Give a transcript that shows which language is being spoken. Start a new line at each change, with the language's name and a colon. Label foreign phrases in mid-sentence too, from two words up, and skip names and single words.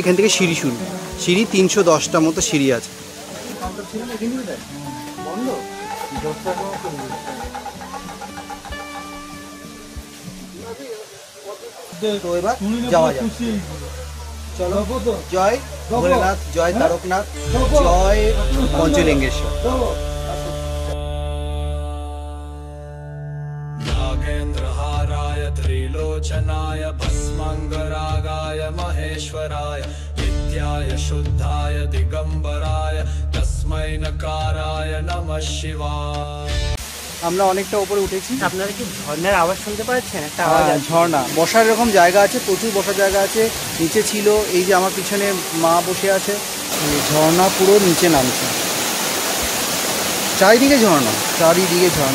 Bangla: এখান থেকে সিঁড়ি 310টা মতো সিঁড়ি আছে। তো এবার যাওয়া যাক, চলো। জয় ভোলেনাথ, জয় তারকনাথ, জয় পঞ্চলিঙ্গেশ্বর।
Sanskrit: त्रिलोचनाय भस्मांगरागाय महेश्वराय नित्याय शुद्धाय दिगंबराय तस्मै नकाराय नमः शिवाय।
Bangla: আমরা অনেকটা উপরে উঠেছি। আপনারা কি ঝর্ণার আওয়াজ শুনতে পাচ্ছেন? একটা আওয়াজ আছে, ঝর্ণা। বসার এরকম জায়গা আছে, প্রচুর বসার জায়গা আছে। নিচে ছিল, এই যে আমার পিছনে মা বসে আছে, ঝর্ণা পুরো নিচে নামছে, চারিদিকে ঝর্ণা।